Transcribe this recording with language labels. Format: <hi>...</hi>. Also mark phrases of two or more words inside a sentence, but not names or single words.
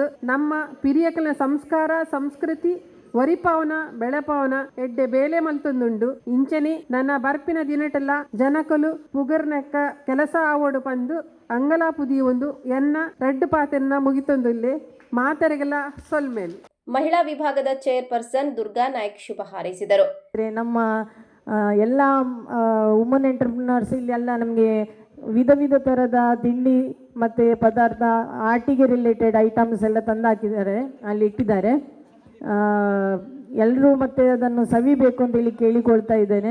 <tcy>ನಮ್ಮ ಪಿರಿಯಕಲಿನ ಸಂಸ್ಕಾರ ಸಂಸ್ಕೃತಿ ವರಿಪಾವನ ಬೆಳೆಪಾವನ ಎಡ್ಡೆ ಬೇಲೆ ಮಲ್ತೊಂದುಂಡು. ಇಂಚನೆ ನನ್ನ ಬರ್ಪಿನ ದಿನಟೆಲ್ಲ ಜನಕಲು ಪುಗರ್ನೆಕ್ಕ ಕೆಲಸ ಆವೋಡು ಪಂದು ಅಂಗಲಾಪುದಿ ಒಂದು ಎನ್ನ ರೆಡ್ ಪಾತೆನ್ನ ಮುಗಿತೊಂದುಲ್ಲೆ ಮಾತರೆಗೆಲ್ಲ ಸೊಲ್ಮೇಲು.</tcy> <kn>ಮಹಿಳಾ ವಿಭಾಗದ ಚೇರ್ಪರ್ಸನ್ ದುರ್ಗಾ ನಾಯ್ಕ್ ಶುಭ ಹಾರೈಸಿದರು. ನಮ್ಮ ಎಲ್ಲ</kn> <en>women entrepreneurs</en> <kn>ಇಲ್ಲೆಲ್ಲ ನಮಗೆ ವಿಧ ವಿಧ ಥರದ ತಿಂಡಿ ಮತ್ತು ಪದಾರ್ಥ ಆಟಿಗೆ</kn> <en>related items</en> <kn>ಎಲ್ಲ ತಂದು ಹಾಕಿದ್ದಾರೆ, ಅಲ್ಲಿ ಇಟ್ಟಿದ್ದಾರೆ. ಎಲ್ಲರೂ ಮತ್ತೆ ಅದನ್ನು ಸವಿಬೇಕು ಅಂತೇಳಿ ಕೇಳಿಕೊಳ್ತಾ ಇದ್ದೇನೆ.</kn>